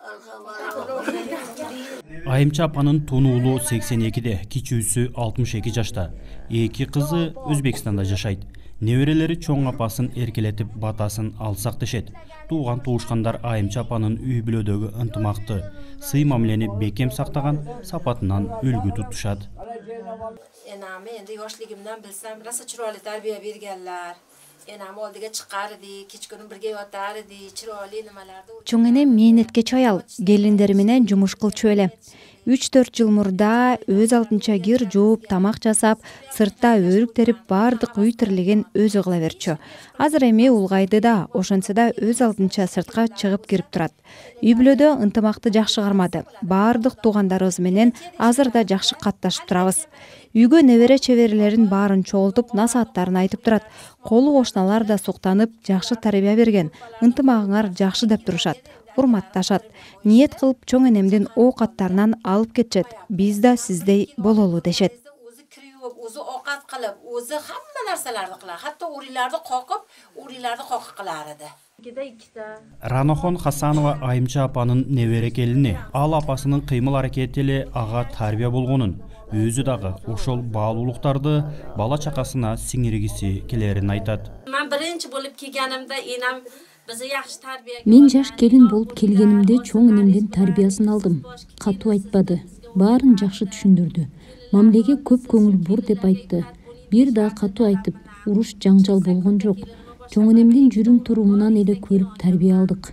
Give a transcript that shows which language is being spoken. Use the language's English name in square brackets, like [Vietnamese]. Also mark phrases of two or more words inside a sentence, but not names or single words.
[Kyrgyz] Айымча апанын тун уулу 82-де, кичүүсү 62 жашта. 2 кызы Өзбекстанда жашайт. Неберелери чоң апасын эркелетип батасын алсак дешет. Тууган туушкандар Айымча апанын үй бүлөдөгү ынтымакты, сый мамилени бекем сактаган сапатынан үлгү тутушат. [Uzbek] Enam endi yoshligimdan bilsam, rosa chiroyli tarbiya berganlar. Enam oldiga chiqardi, kechqurun birga yotardi, chiroyli nimalarni. [Kyrgyz] Чоң энем мээнеткеч аял, келиндери менен жумуш кылчу эле. 3-4 жыл мурда өз алдынча кир жууп, тамак жасап, сыртта өрүк терип, бардык үй тирлигин өзү кыла берчү. Азыр эми улгайды да, ошонсо да өз алдынча сыртка чыгып кирип турат. Үй бүлөдө ынтымакты жакшы кармады. Бардык туугандарыбыз менен азыр да жакшы катташып турабыз. Үйгө небере чеберлерин баарын чогултуп, насааттарын айтып турат. Колу кошуналар да суктанып, жакшы тарбия берген. Ынтымагыңар жакшы деп турушат. Урматташат. Ниет кылып чоң энемдин оокаттарынан алып кетчет. Биз да сиздей бололу дешет. [Uzbek] O'zi kirib, o'zi ovqat qilib, o'zi hamma narsalarni qilar. Hatto o'rinlarni qoqib qilar edi. [Kyrgyz] Ранохон Хасанова Айымча апанын небере келини. Ал апасынын кыймыл аракети эле ага тарбия болгонун, өзү дагы ошол баалуулуктарды бала чакасына сиңиргиси келерин айтат. [Uzbek] Men birinchi bo'lib kelganimda enam bizni yaxshi tarbiya. [Kyrgyz] Мен жаш келин болуп келгенимде чоң энемдин тарбиясын алдым. Катуу айтпады, баарын жакшы түшүндүрдү. Мамилеге көп көңүл бур деп айтты. Бир да катуу айтып, уруш жаңжал болгон жок. Чоң энемдин жүрүм турумунан эле көрүп тарбия алдык.